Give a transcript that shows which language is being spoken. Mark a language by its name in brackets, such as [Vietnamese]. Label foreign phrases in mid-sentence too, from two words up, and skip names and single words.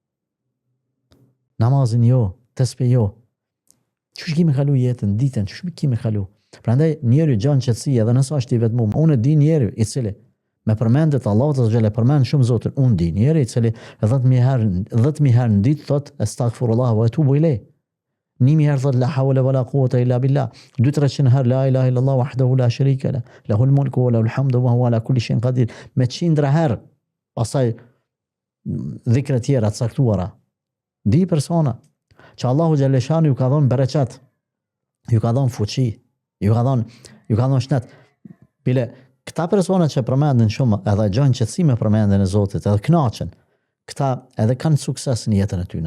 [Albanian] Po, namazin jo, tespe jo. Çu kemi kalu jetën, ditën, çu kemi kalu. Prandaj njeriu gjan qetësi edhe nëse është i vetmuar. Unë di njeriu i cili me përmendet Allahu të xhelal përmend shumë Zotin. Unë di njeriu i cili 10.000 herë në ditë thot [Arabic] أستغفر الله وأتوب إليه. 1.000 [Albanian] herë thot [Arabic] لا حول ولا قوة إلا بالله. 200-300 herë لا إله إلا الله وحده لا شريك له له الملك وله الحمد وهو على كل شيء قدير. [Albanian] Me 100 herë pastaj dhikra tjera të caktuara. Di persona që Allahu xhaleshani ju ka dhënë bereqet, ju ka dhënë fuqi, ju ka dhënë shnet. Bile këta persona që përmendin shumë edhe gjojnë qetësi me përmendjen e Zotit, edhe kënaqen, këta edhe kanë sukses në jetën e tyre.